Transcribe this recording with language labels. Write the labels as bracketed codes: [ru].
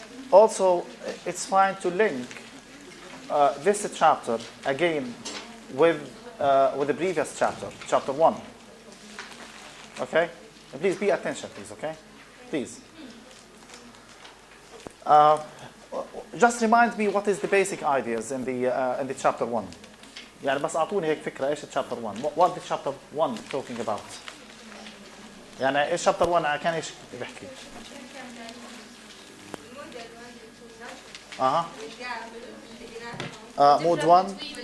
[en] Also, it's fine to link this chapter again with the previous chapter, chapter 1. Okay? And please be attention, please, okay? Please. Just remind me what is the basic ideas in the chapter 1. [ar] يعني بس أعطوني هيك فكرة إيش chapter 1. [en] What did chapter 1 talking about? [ar] يعني إيش chapter 1 كان إيش بيحكي؟ Mood 1.